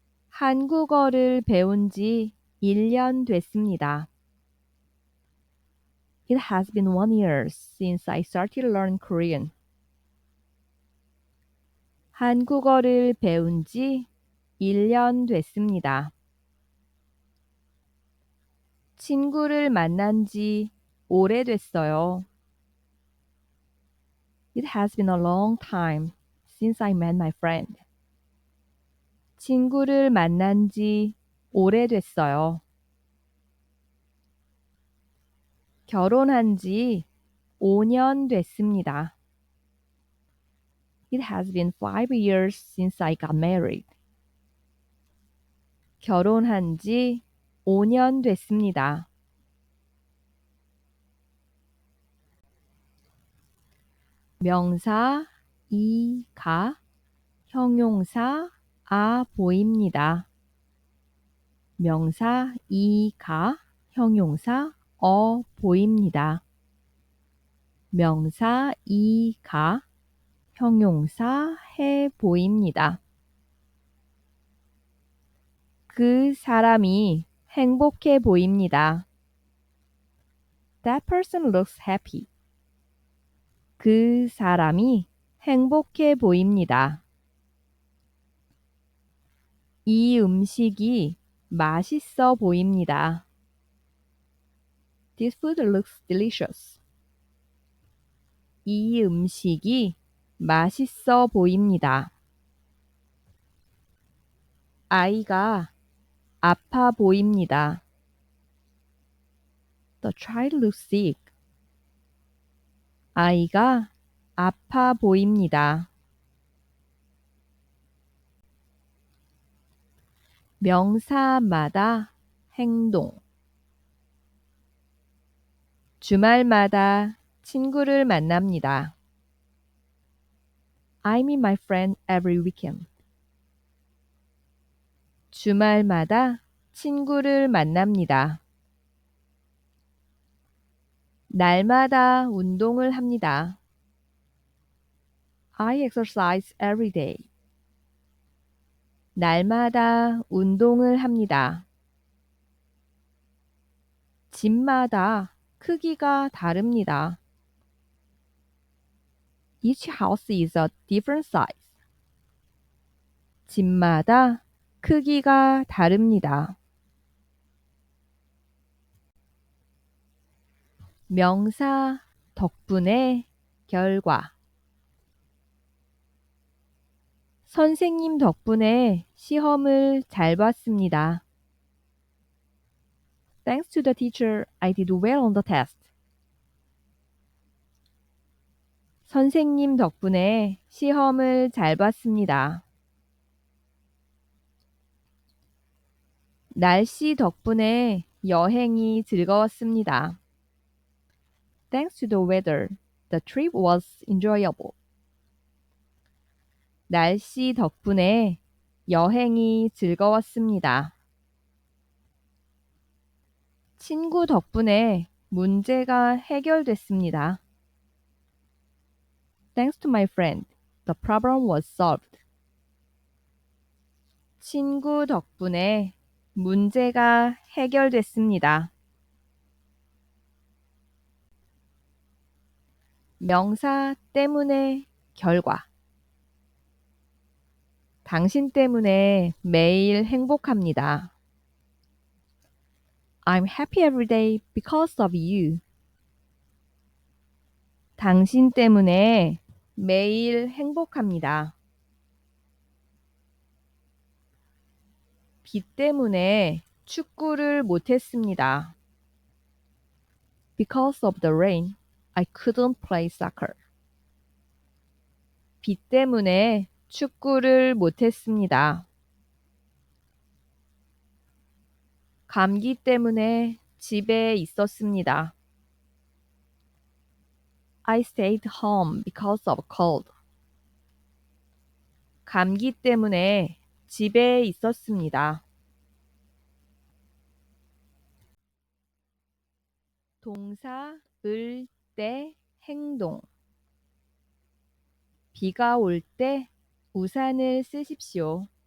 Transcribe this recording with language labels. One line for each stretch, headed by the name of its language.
Korean: 한국어를 배운 지 1년 됐습니다.
English: It has been 1 year since I started learning Korean.
Korean: 한국어를 배운 지 1년 됐습니다. 친구를 만난 지 오래됐어요.
English: It has been a long time since I met my friend.
Korean: 친구를 만난 지 오래됐어요. 결혼한 지 5년 됐습니다.
English: It has been 5 years since I got married.
Korean: 결혼한 지 5년 됐습니다. 명사 이가 형용사 아 보입니다. 명사 이가 형용사 보입니다. 명사 이가 형용사 해 보입니다. 그 사람이 행복해 보입니다.
English: That person looks happy.
Korean: 그 사람이 행복해 보입니다. 이 음식이 맛있어 보입니다.
English: This food looks delicious.
Korean: 이 음식이 맛있어 보입니다. 아이가 아파 보입니다.
English: The child looks sick.
Korean: 아이가 아파 보입니다. 명사마다 행동. 주말마다 친구를 만납니다.
English: I meet my friend every weekend.
Korean: 주말마다 친구를 만납니다. 날마다 운동을 합니다.
English: I exercise every day.
Korean: 날마다 운동을 합니다. 집마다 크기가 다릅니다.
English: Each house is a different size.
Korean: 집마다 크기가 다릅니다. 명사 덕분에 결과. 선생님 덕분에 시험을 잘 봤습니다.
English: Thanks to the teacher, I did well on the test.
Korean: 선생님 덕분에 시험을 잘 봤습니다. 날씨 덕분에 여행이 즐거웠습니다.
English: Thanks to the weather, the trip was enjoyable.
Korean: 날씨 덕분에 여행이 즐거웠습니다. 친구 덕분에 문제가 해결됐습니다.
English: Thanks to my friend, the problem was solved.
Korean: 친구 덕분에 문제가 해결됐습니다. 명사 때문에 결과. 당신 때문에 매일 행복합니다.
English: I'm happy every day because of you.
Korean: 당신 때문에 매일 행복합니다. 비 때문에 축구를 못했습니다.
English: Because of the rain, I couldn't play soccer.
Korean: 비 때문에 축구를 못했습니다. 감기 때문에 집에 있었습니다.
English: I stayed home because of cold.
Korean: 감기 때문에 집에 있었습니다. 동사 을 때 행동. 비가 올 때 우산을 쓰십시오.